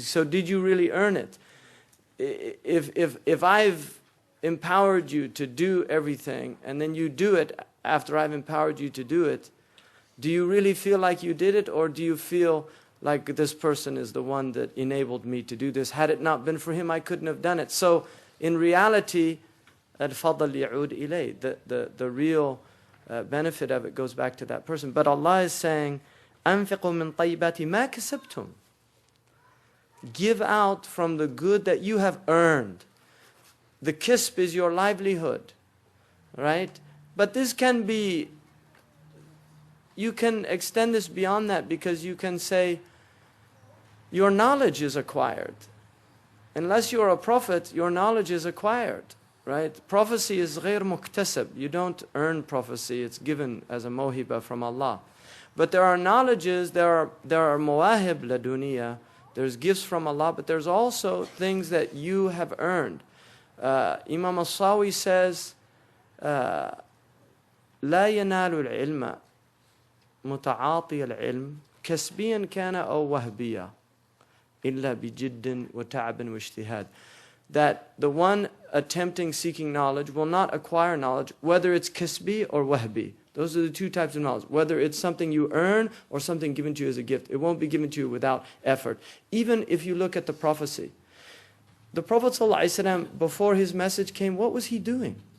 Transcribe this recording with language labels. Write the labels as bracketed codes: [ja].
[en] So did you really earn it? If I've empowered you to do everything, and then you do it after I've empowered you to do it, do you really feel like you did it, or do you feel like this person is the one that enabled me to do this? Had it not been for him, I couldn't have done it. So in reality, [ar] al-fadl ya'ud ilay, [en] the real benefit of it goes back to that person. But Allah is saying, [ar] أنفقوا من طيبات ما كسبتم. [en] Give out from the good that you have earned. The kisb is your livelihood, right? But this can be, you can extend this beyond that, because you can say, your knowledge is acquired. Unless you're a prophet, your knowledge is acquired, right? Prophecy is [ar] غير مكتسب. [en] You don't earn prophecy, it's given as a mohiba from Allah. But there are knowledges, there are [ar] mawahib laduniya, [en] there's gifts from Allah, but there's also things that you have earned. Imam al-Sawi says, [ar] لا ينال العلم متعاطي العلم كسبيا كان أو وهبيا إلا بجد وتعب واجتهاد. [en] That the one attempting seeking knowledge will not acquire knowledge, whether it's kasbi or wahbi. Those are the two types of knowledge. Whether it's something you earn or something given to you as a gift. It won't be given to you without effort. Even if you look at the prophecy. The Prophet ﷺ, before his message came, what was he doing?